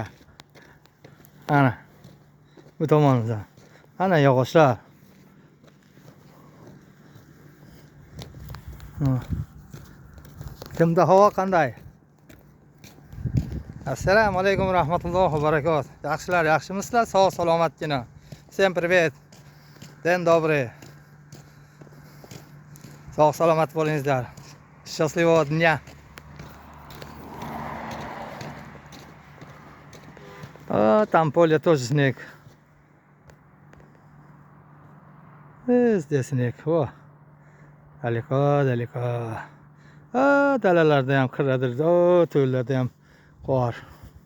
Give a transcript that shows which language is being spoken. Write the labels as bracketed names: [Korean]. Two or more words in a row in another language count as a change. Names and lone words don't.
[Uzbek] Ana. Bu tomonimizdan. Ana yog'ochlar. Kimda havo qanday? Assalomu alaykum rahmatullohi va barakatuh. Yaxshilar, yaxshimisizlar? Sog' salomatgina. [Russian] Всем привет. День добрый. [Uzbek] Sog' salomat bo'lingizlar. [Russian] Счастливого дня. Там поле тоже снег. Здесь снег. О, далеко. [Uzbek] Dalalarda ham qirradir. To'llarda ham qor.